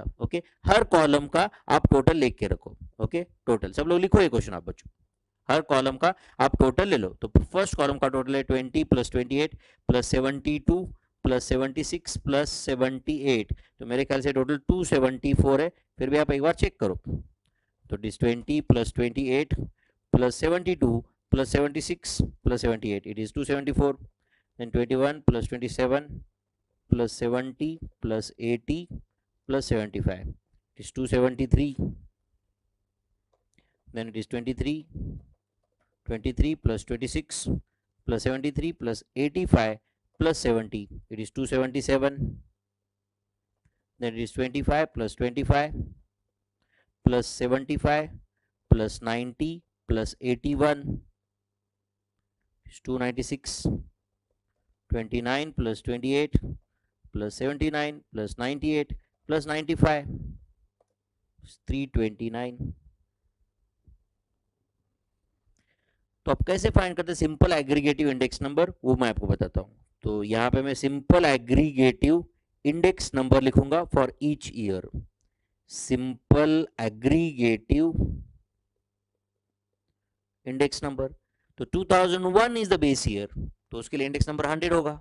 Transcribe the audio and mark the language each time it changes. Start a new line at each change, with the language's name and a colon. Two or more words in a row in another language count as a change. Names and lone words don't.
Hindi: ओके, हर कॉलम का आप टोटल लिख के रखो। ओके, टोटल सब लोग लिखो ये क्वेश्चन आप बच्चों, हर कॉलम का आप टोटल ले लो। तो
English: first column
Hindi: का टोटल है 20 प्लस 28 प्लस 72 प्लस 76 प्लस 78, तो मेरे ख्याल से टोटल 274 है। फिर भी आप एक बार चेक करो, तो
English: this 20 plus 28 plus 72 plus 76 plus 78, it is 274. then 21 plus 27 plus 70 plus 80 plus 75, it is 273. then it is 23 plus 26 plus 73 plus 85 plus 70, it is 277। then it is 25 plus 25 plus 75 plus 90 plus 81, is 296। 29 plus 28 plus 79 plus 98 plus 95, 329।
Hindi: तो आप कैसे फाइंड करते हैं
English: simple aggregative index number,
Hindi: वो मैं आपको बताता हूं। तो यहां पे मैं
English: simple aggregative index number
Hindi: लिखूंगा
English: for each year. simple aggregative index number, तो 2001 is the base year,
Hindi: तो उसके लिए
English: index number 100 होगा।